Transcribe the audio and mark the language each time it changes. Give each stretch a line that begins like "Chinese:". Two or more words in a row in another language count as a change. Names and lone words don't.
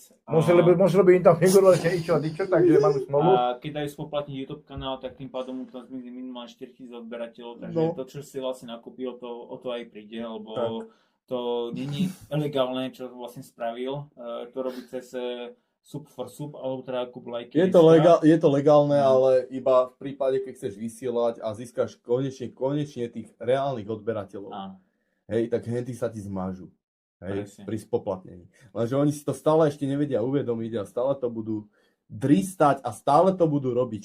Slovak: Muselo by im tam figurovať ičo, takže mám smolu. A keď dajú spoplatniť YouTube kanál, tak tým pádom mu tam zmizí minimálne 4000 odberateľov, takže to, čo si vlastne nakúpil, o to aj príde, lebo to není ilegálne, čo vlastne spravil. To robí cez
English: sub for sub,
Slovak: alebo teda kúp lajky. Je to legálne, ale iba v prípade, keď chceš vysielať a získaš konečne tých reálnych odberateľov. Hej, tak henty sa ti zmažu. Hej, pri spoplatnení. Lenže oni si to stále ešte nevedia uvedomiť a stále to budú dristať a stále to budú robiť.